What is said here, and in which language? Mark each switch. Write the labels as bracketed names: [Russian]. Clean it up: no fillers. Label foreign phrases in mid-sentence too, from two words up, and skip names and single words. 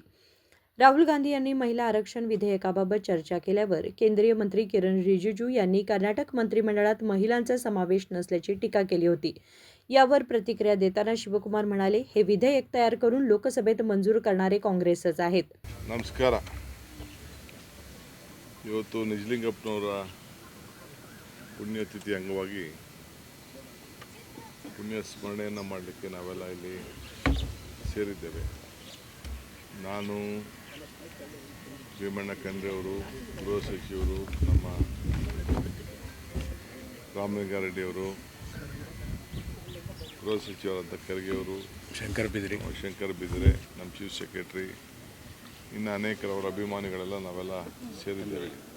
[Marathi] राहुल गांधी यांनी महिला आरक्षण विधेयकाबाबत चर्चा केल्यावर केंद्रीय मंत्री किरण रिजिजू यांनी कर्नाटक मंत्रिमंडळात महिलांचा समावेश नसल्याची टीका केली होती. यावर प्रतिक्रिया देताना शिवकुमार म्हणाले, हे विधेयक तयार करून लोकसभेत मंजूर करणारे काँग्रेसच आहेत. [Kannada] ನಮಸ್ಕಾರ. ಇವತ್ತು ನಿಜಲಿಂಗಪ್ಪನವರ ಪುಣ್ಯತಿಥಿ ಅಂಗವಾಗಿ ಪುಣ್ಯ ಸ್ಮರಣೆಯನ್ನು ಮಾಡಲಿಕ್ಕೆ ನಾವೆಲ್ಲ ಇಲ್ಲಿ ಸೇರಿದ್ದೇವೆ. ನಾನು, ಭೀಮಣ್ಣ ಖಂಡ್ರೆ ಅವರು, ಗೃಹ ಸಚಿವರು, ನಮ್ಮ ರಾಮಲಿಂಗಾರೆಡ್ಡಿ ಅವರು, ಗೃಹ ಸಚಿವರಾದ ಖರ್ಗೆ ಅವರು, ಶಂಕರ್ ಬಿದಿರೆ, ನಮ್ಮ [English] chief secretary, [Kannada] ಇನ್ನು ಅನೇಕರವರ ಅಭಿಮಾನಿಗಳೆಲ್ಲ ನಾವೆಲ್ಲ ಸೇರಿದ್ದೇವೆ.